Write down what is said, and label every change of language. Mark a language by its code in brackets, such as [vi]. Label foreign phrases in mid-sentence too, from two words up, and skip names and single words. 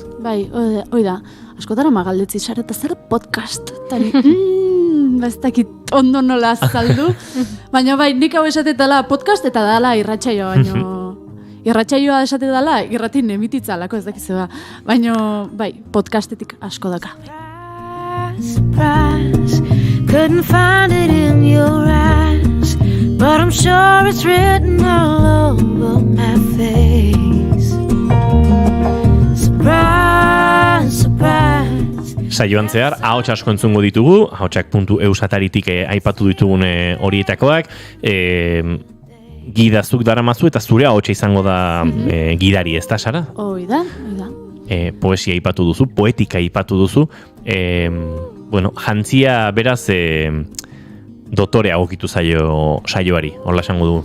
[eu] Bai, hoi da, askotara magaldetzi zara eta zer podcast, tani, ez dakit ondo nola azaldu, baina bai, nik hau esatetala podcast eta dala irratsaioa, baina irratsaioa esatetala irratin emititzalako ez dakizu da, baina bai, podcastetik asko daka. [en] Surprise, couldn't find it in your eyes, but I'm sure it's written all over my face. Surprise, surprise. [eu] Saioan zehar, ahots asko entzungo ditugu, ahotsak.eus ataritik aipatu ditugun horietakoak, gidazuk daramazu eta zure ahotsa izango da gidari, ez da, Sara? Hoi da. Poesia aipatu duzu, poetika aipatu duzu, jantzia beraz dotorea gokitu saioari, hola esango du.